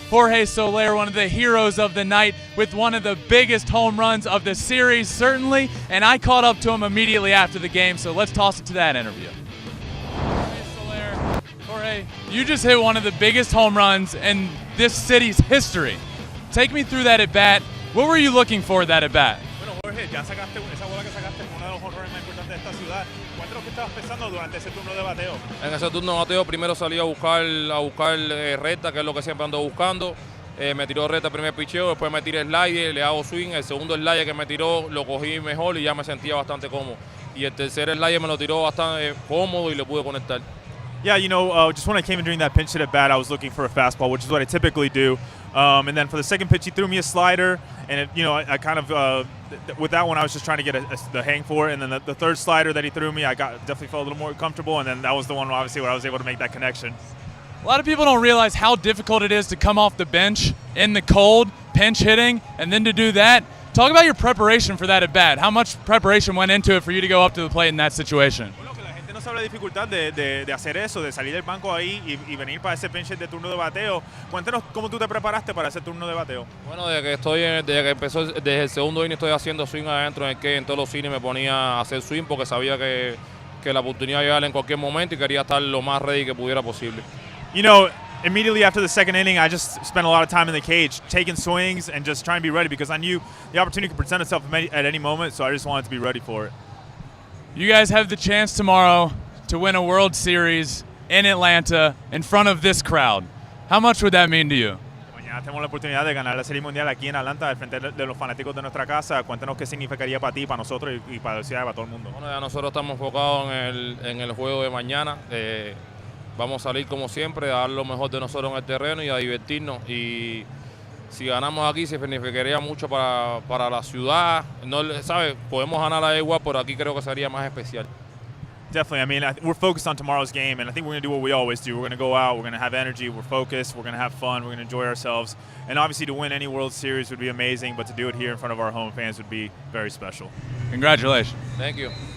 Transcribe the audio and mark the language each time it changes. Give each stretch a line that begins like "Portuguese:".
English: Jorge Soler, one of the heroes of the night, with one of the biggest home runs of the series, certainly. And I caught up to him immediately after the game, so let's toss it to that interview. Jorge Soler, Jorge, you just hit one of the biggest home runs in this city's history. Take me through that at-bat. What were you looking for that at-bat?
Spanish: Bueno, Jorge, ya sacaste esa bola que sacaste con uno de los honrones más importantes de esta ciudad. ¿Cuánto es lo que estabas pensando durante ese turno de bateo? En ese turno de bateo primero salí a buscar recta, que es lo que siempre ando buscando. Me tiró recta el primer picheo, después me tiré slider, le hago swing. El segundo slider que me tiró lo cogí mejor y ya me sentía bastante cómodo. Y el tercer slider me lo tiró bastante cómodo y le pude conectar.
English: Yeah, you know, just when I came in during that pinch hit at bat, I was looking for a fastball, which is what I typically do. And then for the second pitch, he threw me a slider, and it, you know, I kind of with that one, I was just trying to get the hang for it. And then the third slider that he threw me, I definitely felt a little more comfortable. And then that was the one, obviously, where I was able to make that connection. A lot of people don't realize how difficult it is to come off the bench in the cold, pinch hitting, and then to do that. Talk about your preparation for that at bat. How much preparation went into it for you to go up to the plate in that situation?
Spanish: No sabe la dificultad de hacer eso, de salir del banco ahí y venir para ese pinch hit de turno de bateo. Cuéntanos cómo tú te preparaste para ese turno de bateo. Bueno, desde que empezó, desde el segundo inning estoy haciendo swing adentro, en todos los innings me ponía a hacer swing porque sabía que la oportunidad iba a llegar en cualquier momento y quería estar lo más ready que pudiera posible.
English: You know, immediately after the second inning, I just spent a lot of time in the cage, taking swings and just trying to be ready because I knew the opportunity could present itself at any moment, so I just wanted to be ready for it. You guys have the chance tomorrow to win a World Series in Atlanta in front of this crowd. How much would that mean to you?
Spanish: Mañana tenemos la oportunidad de ganar la Serie Mundial aquí en Atlanta, al frente de los fanáticos de nuestra casa. Cuéntanos qué significaría para ti, para nosotros y para la ciudad y para todo el mundo. Bueno, ya nosotros estamos enfocados en el juego de mañana. Vamos a salir como siempre, a dar lo mejor de nosotros en el terreno y a divertirnos. Y si ganamos aquí, significaría mucho para la ciudad. No, ¿sabes? Podemos ganar a igual, pero aquí creo que sería más especial.
English: Definitely. I mean, we're focused on tomorrow's game, and I think we're going to do what we always do. We're going to go out, we're going to have energy, we're focused, we're going to have fun, we're going to enjoy ourselves. And obviously to win any World Series would be amazing, but to do it here in front of our home fans would be very special. Congratulations. Thank you.